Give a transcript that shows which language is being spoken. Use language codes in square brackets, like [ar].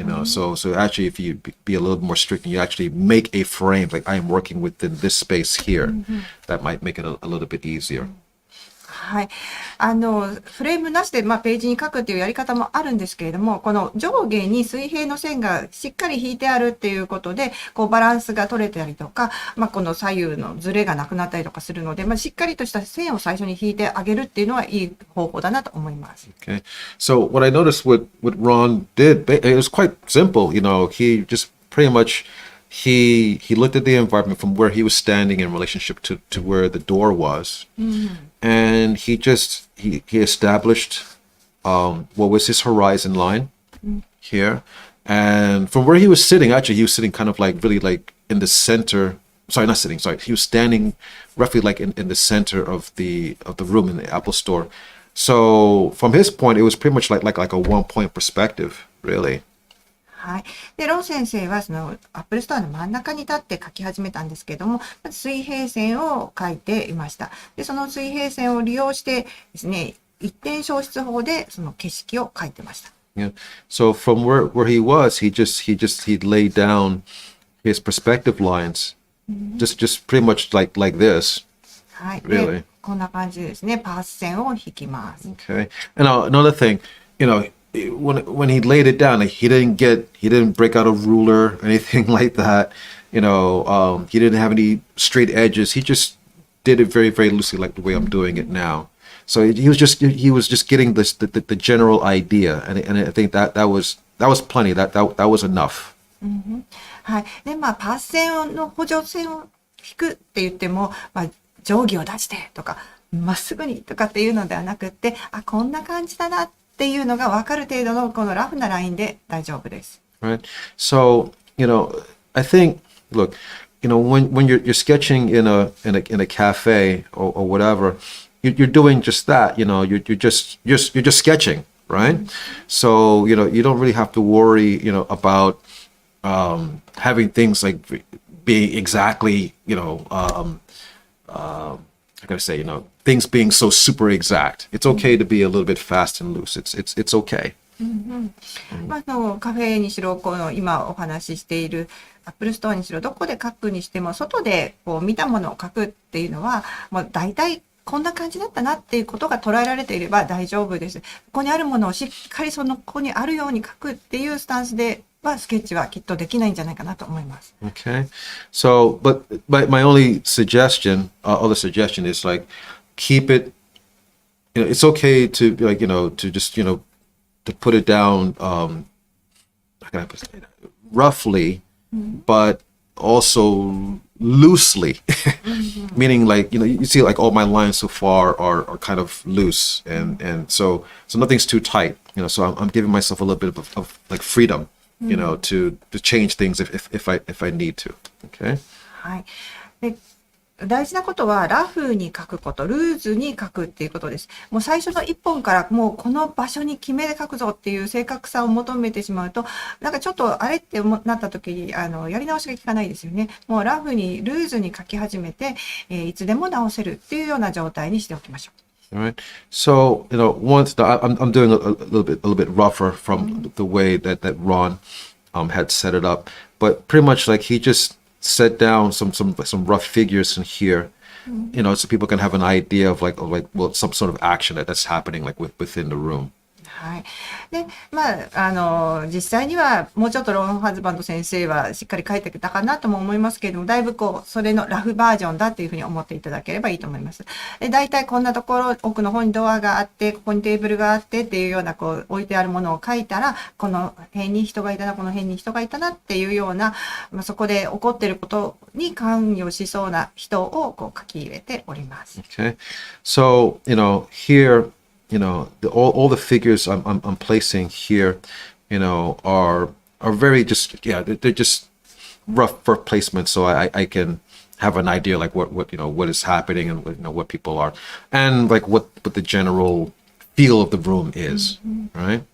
[en] So actually, if you be a little more strict and you actually make a frame, like I am working within this space here, that might make it a little bit easier. [ja] はい。フレームなしで、ページに書くっていうやり方もあるんですけれども、この上下に水平の線がしっかり引いてあるっていうことで、バランスが取れたりとか、この左右のズレがなくなったりとかするので、しっかりとした線を最初に引いてあげるっていうのはいい方法だなと思います。 [en] Okay. So what I noticed what Ron did, it was quite simple. He just pretty much he looked at the environment from where he was standing in relationship to where the door was. And he established what was his horizon line here. And from where he was sitting, actually, he was sitting kind of like really like in the center. Sorry, not sitting. Sorry, he was standing roughly like in the center of the room in the Apple store. So from his point, it was pretty much like a 1-point perspective, really. [ja] はい。で、ロン先生はそのアップルストアの真ん中に立って書き始めたんですけれども、水平線を書いていました。で、その水平線を利用してですね、一点消失法でその景色を描いてました。 [en] Yeah. So from where he was, he laid down his perspective lines, just pretty much like this. [ja] はい。 [en] Really? [ja] で、こんな感じですね。パース線を引きます。 [en] Okay. And another thing, when he laid it down, he didn't break out a ruler or anything like that. He didn't have any straight edges. He just did it very, very loosely, like the way I'm doing it now. So he was just getting the general idea, and I think that was plenty. That was enough. [ja] はい。で、パース線の補助線を引くって言っても、定規を出してとか、まっすぐにとかっていうのではなくって、こんな感じだなっていうのが分かる程度のこのラフなラインで大丈夫です。 [en] Right. So, I think, look, when you're sketching in a cafe or whatever, you're doing just that. You're just sketching, right? So you don't really have to worry, about having things like being exactly, I gotta say, things being so super exact. It's okay to be a little bit fast and loose. It's okay. [ja] カフェにしろ、この今お話ししているアップルストアにしろ、どこで書くにしても、外でこう見たものを書くっていうのは、もう大体こんな感じだったなっていうことが捉えられていれば大丈夫です。ここにあるものをしっかりここにあるように書くっていうスタンスでは、スケッチはきっとできないんじゃないかなと思います。 [en] Okay. So, but my only other suggestion is like, keep it, it's okay to like, to just, to put it down, how can I say that? Roughly, but also loosely, meaning like, you see like all my lines so far are kind of loose and so nothing's too tight, so I'm giving myself a little bit of like freedom, to change things if I need to. Okay. [ja] はい。で、大事なことはラフに書くこと、ルーズに書くっていうことです。もう最初の一本からもうこの場所に決めて書くぞっていう正確さを求めてしまうと、なんかちょっとあれってなった時にやり直しが効かないですよね。もうラフにルーズに書き始めて、いつでも直せるっていうような状態にしておきましょう。 [en] All right. So, once I'm doing a little bit rougher from the way that Ron had set it up, but pretty much like he just set down some rough figures in here, so people can have an idea of like some sort of action that's happening like within the room. [ja] はい。で、実際にはもうちょっとロン・ハズバンド先生はしっかり書いてたかなとも思いますけれども、だいぶそれのラフバージョンだというふうに思っていただければいいと思います。で、大体こんなところ、奥の方にドアがあって、ここにテーブルがあってっていうような置いてあるものを書いたら、この辺に人がいたな、この辺に人がいたなっていうような、そこで起こっていることに関与しそうな人を書き入れております。 [en] Okay. So, here, all the figures I'm placing here, are very they're just rough placements, so I can have an idea like what is happening and what people are, and like what the general feel of the room is, right?